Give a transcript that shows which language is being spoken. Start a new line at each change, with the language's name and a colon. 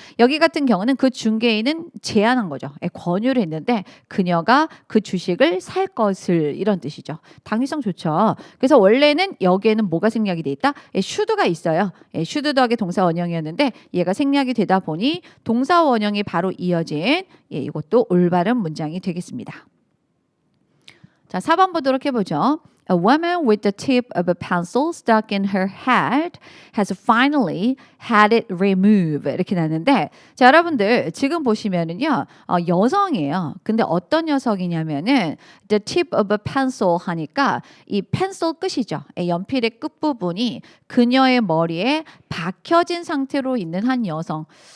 Korean: 여기 같은 경우는 그 중개인은 제안한 거죠. 권유를 했는데 그녀가 그 주식을 살 것을 이런 뜻이죠. 당위성 좋죠. 그래서 원래는 여기에는 뭐가 생략이 돼 있다? should가 있어요. should 더하기 동사 원형이었는데 얘가 생략이 되다 보니 동사 원형이 바로 이어진 이것도 올바른 문장이 되겠습니다. 자, 4번 보도록 해보죠.
English: A woman with the tip of a pencil stuck in her head has finally had it removed.
Korean: 이렇게 나는데, 자, 여러분들 지금 보시면은요, 여성이에요. 근데 어떤 녀석이냐면은
English: the tip of a pencil
Korean: 하니까 이 펜슬 끝이죠. 연필의 끝 부분이 그녀의 머리에 박혀진 상태로 있는 한 여성.